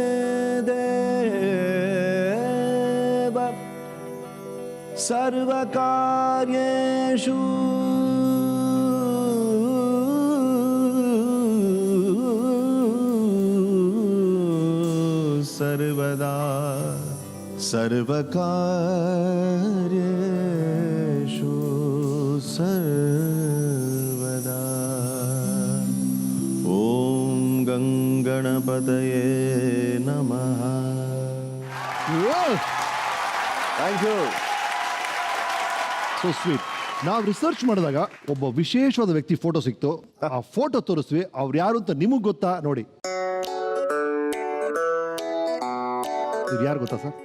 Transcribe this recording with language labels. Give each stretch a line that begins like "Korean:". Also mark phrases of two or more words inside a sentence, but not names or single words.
Sanskrit: ದೇವ ಸರ್ವಕಾರ್ಯೇಷು ಸರ್ವದಾ ಸರ್ವಕಾರ್ಯೇಷು ಸರ್ವದಾ. ಓಂ ಗಂಗಣಪತಯೇ ನಮಃ.
English: Thank you. So sweet.
Kannada: ನಾವು ರಿಸರ್ಚ್ ಮಾಡಿದಾಗ ಒಬ್ಬ ವಿಶೇಷವಾದ ವ್ಯಕ್ತಿ ಫೋಟೋ ಸಿಕ್ತು. ಆ ಫೋಟೋ ತೋರಿಸ್ವಿ, ಅವ್ರು ಯಾರು ಅಂತ ನಿಮಗೆ ಗೊತ್ತಾ? ನೋಡಿ, ಇದು ಯಾರು ಗೊತ್ತಾ ಸರ್?